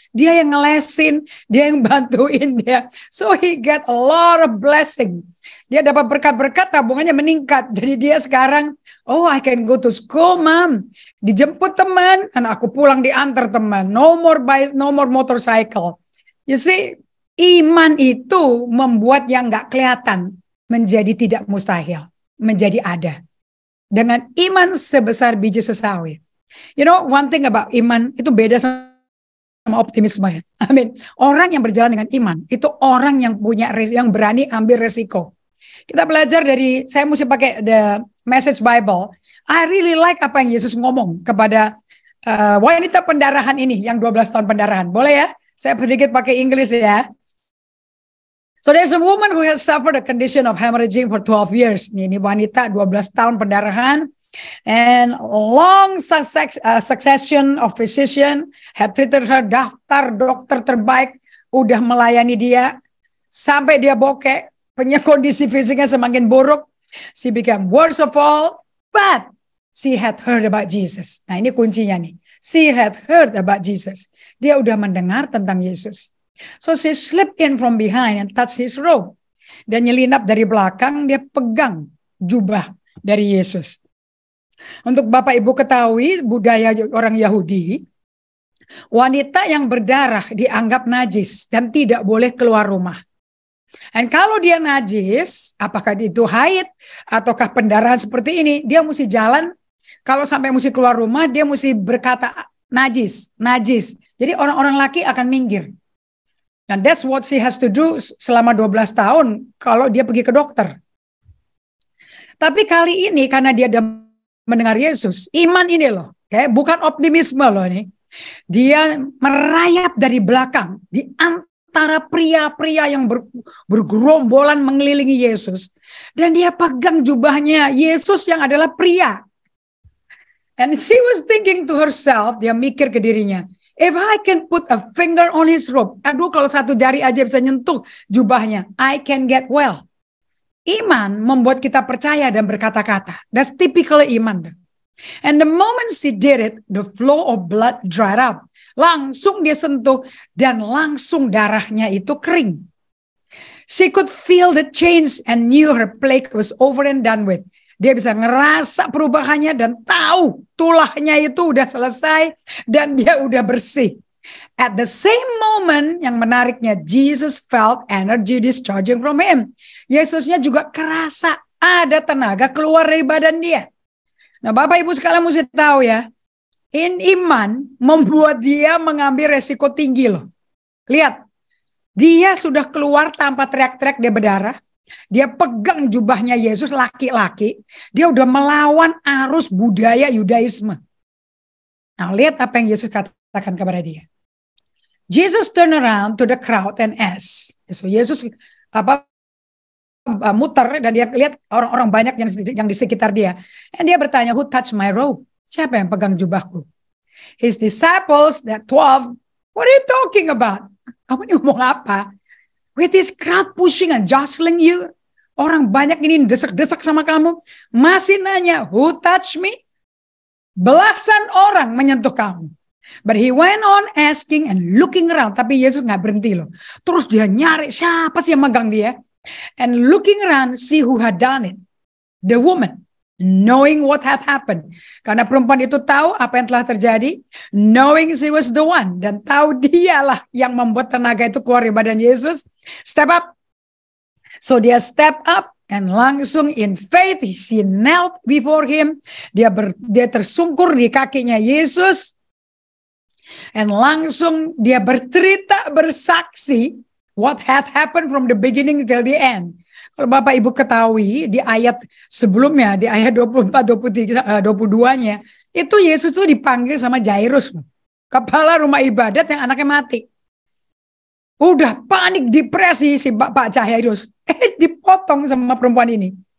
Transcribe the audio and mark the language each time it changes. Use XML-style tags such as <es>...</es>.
<id>Dia yang ngelesin, dia yang bantuin dia.</id> <en>So he get a lot of blessing.</en> <id>Dia dapat berkat-berkat, tabungannya meningkat. Jadi dia sekarang,</id> <en>I can go to school, Mom.</en> <id>Dijemput teman, dan aku pulang diantar teman.</id> <en>No more motorcycle.</en> <id>You see, iman itu membuat yang nggak kelihatan menjadi tidak mustahil, menjadi ada. Dengan iman sebesar biji sesawi.</id> <en>One thing about</en> <id>iman itu beda sama optimisme ya. Orang yang berjalan dengan iman itu orang yang yang berani ambil resiko. Kita belajar saya mesti pakai the Message Bible.</id> <en>I really like</en> <id>apa yang Yesus ngomong kepada wanita pendarahan ini, yang 12 tahun pendarahan. Boleh ya? Saya sedikit pakai Inggris ya.</id> <en>So there's a woman who has suffered a condition of hemorrhaging for 12 years.</en> <id>Ini wanita 12 tahun pendarahan.</id> <en>And long succession of physician have treated her,</en> <id>daftar dokter terbaik udah melayani dia sampai dia bokeh, kondisi fisiknya semakin buruk.</id> <en>She became worst of all, but she had heard about Jesus.</en> <id>Nah, ini kuncinya nih.</id> <en>She had heard about Jesus.</en> <id>Dia udah mendengar tentang Yesus.</id> <en>So she slipped in from behind and touched his robe.</en> <id>Dia nyelinap dari belakang, dia pegang jubah dari Yesus. Untuk Bapak Ibu ketahui, budaya orang Yahudi, wanita yang berdarah dianggap najis dan tidak boleh keluar rumah. Dan kalau dia najis, apakah itu haid ataukah pendarahan seperti ini, dia mesti jalan. Kalau sampai mesti keluar rumah, dia mesti berkata najis, najis. Jadi orang-orang laki akan minggir. Dan</id> <en>that's what she has to do</en> <id>selama 12 tahun kalau dia pergi ke dokter. Tapi kali ini karena dia mendengar Yesus, iman ini loh, bukan optimisme loh ini. Dia merayap dari belakang di antara pria-pria yang bergerombolan mengelilingi Yesus. Dan dia pegang jubahnya Yesus yang adalah pria. And she was thinking to herself, dia mikir ke dirinya, if I can put a finger on his robe, aduh kalau satu jari aja bisa nyentuh jubahnya, I can get well. Iman membuat kita percaya dan berkata-kata.</id> <en>That's typical iman. And the moment she did it, the flow of blood dried up.</en> <id>Langsung dia sentuh dan langsung darahnya itu kering.</id> <en>She could feel the change and knew her plague was over and done with.</en> <id>Dia bisa ngerasa perubahannya dan tahu tulahnya itu udah selesai dan dia udah bersih.</id> <en>At the same moment,</en> <id>yang menariknya,</id> <en>Jesus felt energy discharging from him.</en> <id>Yesusnya juga kerasa ada tenaga keluar dari badan dia. Nah, Bapak Ibu sekalian mesti tahu ya, iman membuat dia mengambil resiko tinggi loh. Lihat, dia sudah keluar tanpa teriak-teriak, dia berdarah. Dia pegang jubahnya Yesus, laki-laki. Dia udah melawan arus budaya Yudaisme. Nah, lihat apa yang Yesus katakan kepada dia.</id> <en>Jesus turned around to the crowd and asked.</en> <id>So Yesus muter dan dia lihat orang-orang banyak yang di sekitar dia. Dan dia bertanya,</id> <en>who touched my robe?</en> <id>Siapa yang pegang jubahku?</id> <en>His disciples, that 12, what are you talking about?</en> <id>Kamu ini ngomong apa?</id> <en>With this crowd pushing and jostling you.</en> <id>Orang banyak ini desek-desek sama kamu. Masih nanya,</id> <en>who touched me?</en> <id>Belasan orang menyentuh kamu.</id> <en>But he went on asking and looking around.</en> <id>Tapi Yesus gak berhenti loh. Terus dia nyari siapa sih yang megang dia.</id> <en>And looking around, see who had done it. The woman. Knowing what had happened.</en> <id>Karena perempuan itu tahu apa yang telah terjadi.</id> <en>Knowing she was the one.</en> <id>Dan tahu dialah yang membuat tenaga itu keluar dari badan Yesus.</id> <en>Step up. So dia step up. And langsung in faith, she knelt before him.</en> <id>Dia tersungkur di kakinya Yesus. And langsung dia bercerita, bersaksi.</id> <en>What had happened from the beginning till the end.</en> <id>Kalau Bapak Ibu ketahui di ayat sebelumnya, di ayat 24, 23, 22-nya, itu Yesus tuh dipanggil sama Jairus, kepala rumah ibadat yang anaknya mati. Udah panik, depresi si Pak Jairus. Dipotong sama perempuan ini.</id>